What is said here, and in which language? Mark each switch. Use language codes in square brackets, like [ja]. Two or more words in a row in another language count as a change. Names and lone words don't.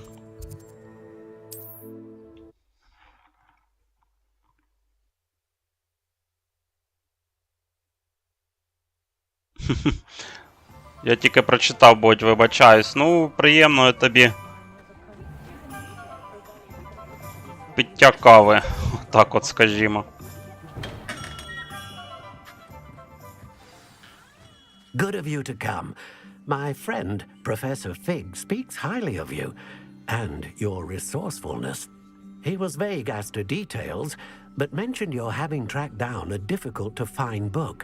[uk] Я тільки прочитав, будь вибачаюсь. Ну, приємно тобі. Пиття кави. Так от скажімо. [en] Good of you to come. My friend, Professor Fig, speaks highly of you and your resourcefulness. He was vague as to details, but mentioned your having tracked down a difficult-to-find book.